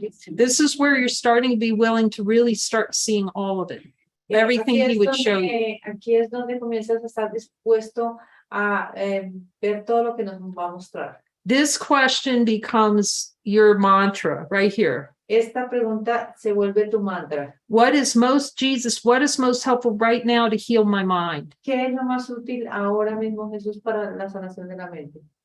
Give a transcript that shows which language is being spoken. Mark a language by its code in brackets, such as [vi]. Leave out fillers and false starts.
[en] This is where you're starting to be willing to really start seeing all of it. Everything he would show you. [es] Aquí es donde comienzas a estar dispuesto a ver todo lo que nos va a mostrar. [en] This question becomes your mantra right here. [es] Esta pregunta se vuelve tu mantra. [en] What is most helpful right now to heal my mind? [es] ¿Qué es lo más útil ahora mismo, Jesús, para la sanación de la mente?